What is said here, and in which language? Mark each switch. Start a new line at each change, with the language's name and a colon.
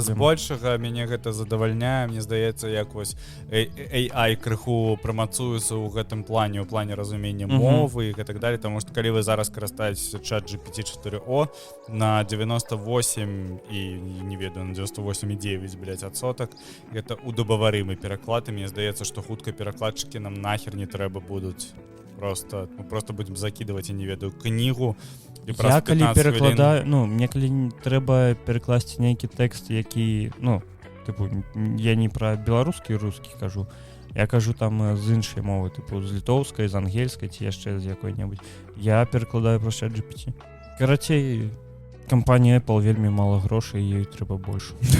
Belarusian: збольшага мяне гэта задавальняе, мне здаецца, як вось AI крыху прамацуецца ў гэтым плане, у плане разумення мовы і
Russian: так далее,
Belarusian: таму што калі вы зараз карыстаецеся чат GPT 4o на 98 і не ведаю, на 98,9, блядь, адсотак, гэта удобаварымы пераклад, і мне здаецца, што хутка перакладчыкі нам нахер не трэба будуць.
Russian: Просто будем закидывать,
Belarusian: я не ведаю,
Russian: книгу.
Belarusian: Я калі перакладаю, мне калі трэба перакласці нейкі тэкст, які, тыпу, я не пра беларускі і рускі кажу, я кажу там з іншай мовы, тыпу, з літоўскай, з ангельскай ці яшчэ з якой-небудзь. Я перакладаю праз чат GPT. Карацей, кампанія Apple вельмі мала грошай, і ёй трэба больш.